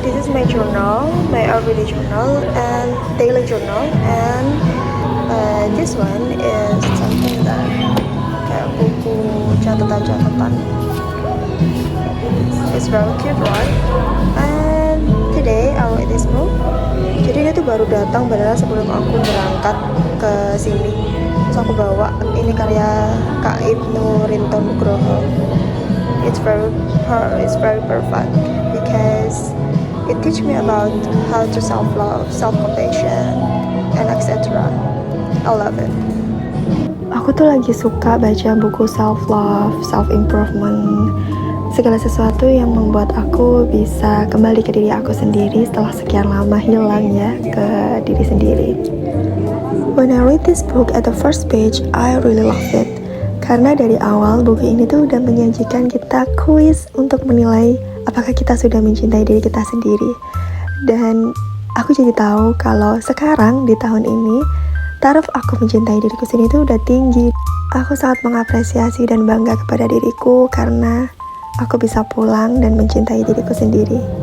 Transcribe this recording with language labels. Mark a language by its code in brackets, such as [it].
[en] This is my journal, my everyday journal and daily journal, and this one is something that [id] kayak buku catatan-catatan. [en] It's very cute, right? And today I read this book. [id] Jadi dia tuh baru datang beneran sebelum aku berangkat ke sini. Terus aku bawa ini karya Kak Ibnu Rinto Nugroho. [en] It's very perfect because it teach me about how to self-love, self-compassion, and etc. I love it. [id] Aku tuh lagi suka baca buku self-love, self-improvement, segala sesuatu yang membuat aku bisa kembali ke diri aku sendiri setelah sekian lama hilang ya ke diri sendiri. [en] When I read this book at the first page, I really love it. [id] Karena dari awal buku ini tuh udah menyajikan kita kuis untuk menilai apakah kita sudah mencintai diri kita sendiri. Dan aku jadi tahu kalau sekarang di tahun ini taraf aku mencintai diriku sendiri itu udah tinggi. Aku sangat mengapresiasi dan bangga kepada diriku karena aku bisa pulang dan mencintai diriku sendiri.